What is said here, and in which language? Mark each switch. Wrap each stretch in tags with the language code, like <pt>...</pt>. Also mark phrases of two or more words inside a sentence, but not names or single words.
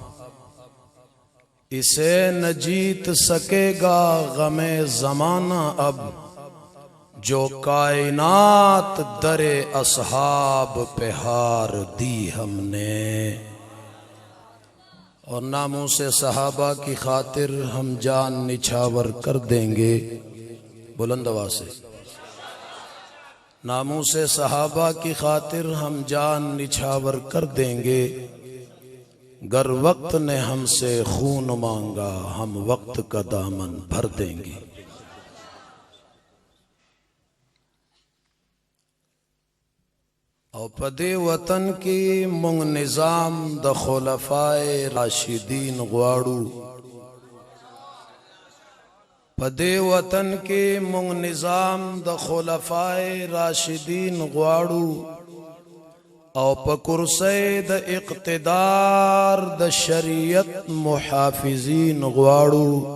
<ur>اسے نہ جیت سکے گا غم زمانہ اب، جو کائنات در اصحاب پہ ہار دی ہم نے، اور ناموس صحابہ کی خاطر ہم جان نچھاور کر دیں گے۔ بلند آواز سے، ناموس صحابہ کی خاطر ہم جان نچھاور کر دیں گے، گر وقت نے ہم سے خون مانگا ہم وقت کا دامن بھر دیں گے۔</ur> <ps>او پدے وطن کی مونگ نظام د خلفائے راشدین غواړو، پدے وطن کی مونگ نظام د خلفائے راشدین غواړو، او پا کرسی د اقتدار د شریعت محافظین غواړو،</ps>